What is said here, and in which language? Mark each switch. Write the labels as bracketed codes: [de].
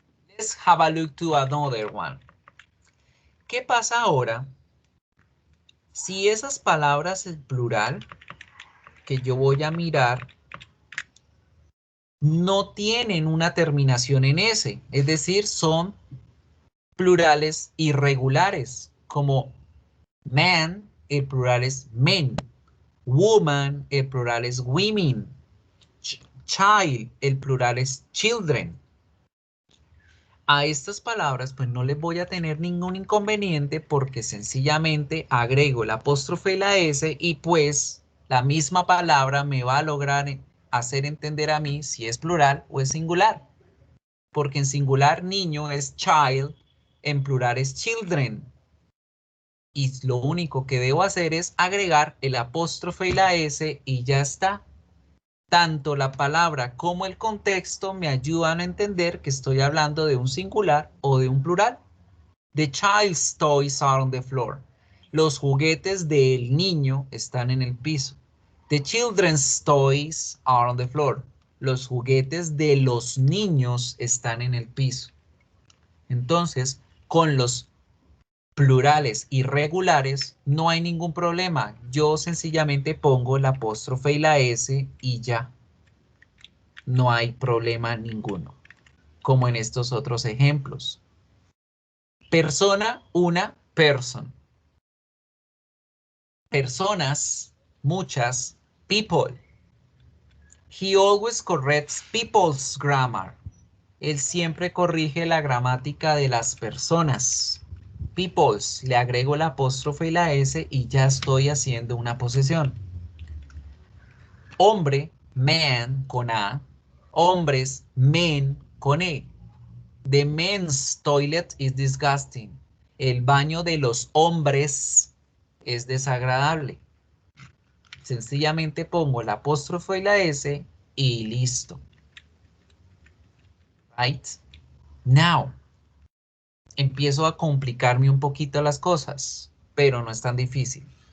[en] Let's have a look to another one. [es] ¿Qué pasa ahora si esas palabras en plural que yo voy a mirar no tienen una terminación en S? Es decir, son plurales irregulares, como man, el plural es men. Woman, el plural es women. Child, el plural es children. A estas palabras pues no les voy a tener ningún inconveniente porque sencillamente agrego el apóstrofe y la S y pues la misma palabra me va a lograr hacer entender a mí si es plural o es singular. Porque en singular niño es child, en plural es children. Y lo único que debo hacer es agregar el apóstrofe y la S y ya está. Tanto la palabra como el contexto me ayudan a entender que estoy hablando de un singular o de un plural. [en] The child's toys are on the floor. [es] Los juguetes del niño están en el piso. [en] The children's toys are on the floor. [es] Los juguetes de los niños están en el piso. Entonces, con los plurales irregulares no hay ningún problema. Yo sencillamente pongo el apóstrofe y la S y ya. No hay problema ninguno. Como en estos otros ejemplos. Persona, una, person. Personas, muchas, [en] people. He always corrects people's grammar. [es] Él siempre corrige la gramática de las personas. People's, le agrego el apóstrofe y la S y ya estoy haciendo una posesión. Hombre, man, con A. Hombres, men, con E. [en] The men's toilet is disgusting. [es] El baño de los hombres es desagradable. Sencillamente pongo el apóstrofe y la S y listo. Right? Now, empiezo a complicarme un poquito las cosas, pero no es tan difícil.